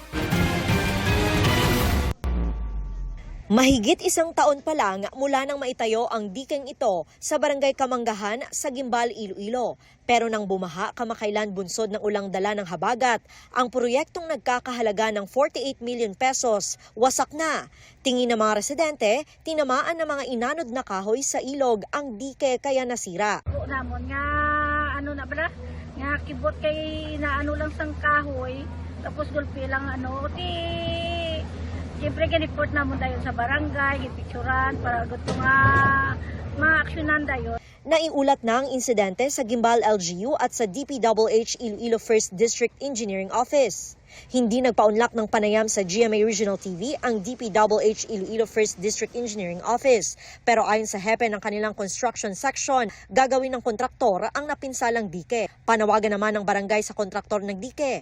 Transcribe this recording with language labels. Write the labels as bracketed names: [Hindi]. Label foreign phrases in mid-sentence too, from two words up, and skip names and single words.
[Filipino] Mahigit isang taon pa lang mula nang maitayo ang dikeng ito sa barangay Kamanggahan sa Gimbal, Iloilo. Pero nang bumaha kamakailan bunsod ng ulang dala ng habagat, ang proyektong nagkakahalaga ng 48 million pesos wasak na. Tingin ng mga residente, tinamaan ng mga inanod na kahoy sa ilog ang dike kaya nasira. [Hiligaynon] Namon nga na bala, nga kibot kay naano lang sang kahoy, tapos gulpi lang siyempre giniport namon dayon sa barangay, gipicturan para gusto nga ma-aksyonan dayon. [Filipino] Naiulat na ang insidente sa Gimbal LGU at sa DPWH Iloilo 1st District Engineering Office. Hindi nagpaunlak ng panayam sa GMA Regional TV ang DPWH Iloilo 1st District Engineering Office. Pero ayon sa hepe ng kanilang construction section, gagawin ng kontraktor ang napinsalang dike. Panawagan naman ng barangay sa kontraktor ng dike.